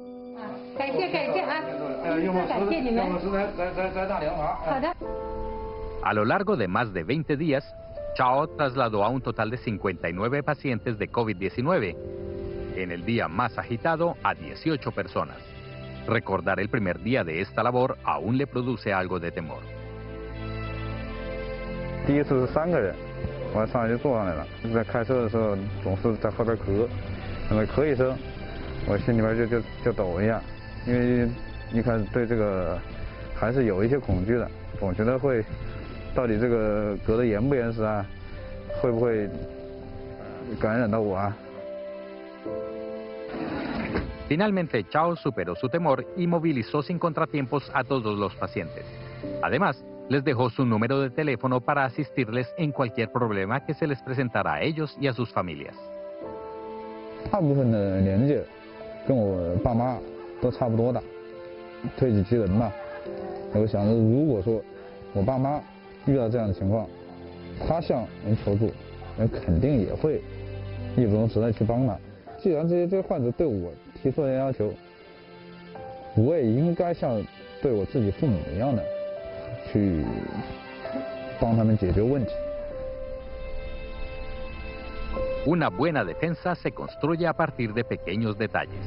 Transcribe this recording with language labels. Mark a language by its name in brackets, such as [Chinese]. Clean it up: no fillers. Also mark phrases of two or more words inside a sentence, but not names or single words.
[Spanish] A lo largo de más de 20 días, Chao trasladó a un total de 59 pacientes de COVID-19. En el día más agitado, a 18 personas. Recordar el primer día de esta labor aún le produce algo de temor. [Chinese] 第一次是3个人，我上去就坐上来了。在开车的时候总是在后边咳，那么咳一声，我心里边就抖一下，因为一开始对这个还是有一些恐惧的，总觉得会到底这个隔得严不严实啊，会不会感染到我啊？ [Spanish] Finalmente, Chao superó su temor y movilizó sin contratiempos a todos los pacientes. Además, les dejó su número de teléfono para asistirles en cualquier problema que se les presentara a ellos y a sus familias. [Chinese] 大部分的年纪跟我爸妈都差不多大，推己及人嘛。我想着，如果说我爸妈遇到这样的情况，他向人求助，人肯定也会义不容辞的去帮他。既然这些患者对我 提出的要求，我也应该像对我自己父母一样的去帮他们解决问题。 [Spanish] Una buena defensa se construye a partir de pequeños detalles.